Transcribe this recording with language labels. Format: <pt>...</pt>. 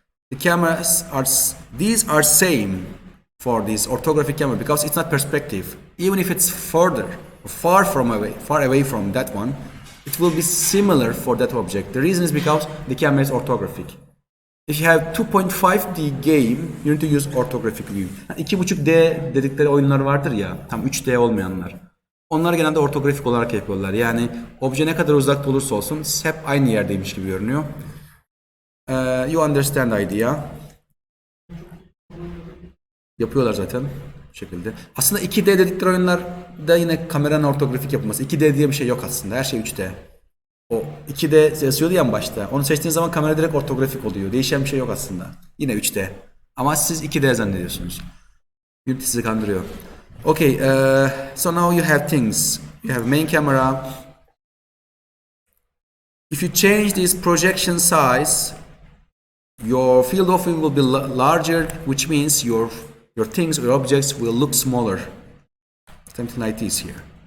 <en>The cameras are, these are same for this orthographic camera because it's not perspective. Even if it's further, far away from that one, it will be similar for that object. The reason is because the camera is orthographic. If you have 2.5D game, you need to use orthographic view.</en> <tr>2.5D dedikleri oyunlar vardır ya, tam 3D olmayanlar. Onlar genelde ortografik olarak yapıyorlar. Yani obje ne kadar uzakta olursa olsun hep aynı yerdeymiş gibi görünüyor.</tr> <en>You understand idea.</en> <tr>Yapıyorlar zaten bu şekilde. Aslında 2D dedikleri oyunlarda yine kameranın ortografik yapılması. 2D diye bir şey yok aslında. Her şey 3D. O 2D yazıyordu ya başta. Onu seçtiğiniz zaman kamera direkt ortografik oluyor. Değişen bir şey yok aslında. Yine 3D. Ama siz 2D zannediyorsunuz. Unity sizi kandırıyor.</tr> <en>Okay, so now you have things. You have main camera. If you change this projection size, your field of view will be larger, which means your things or objects will look smaller. Something like this here.</en>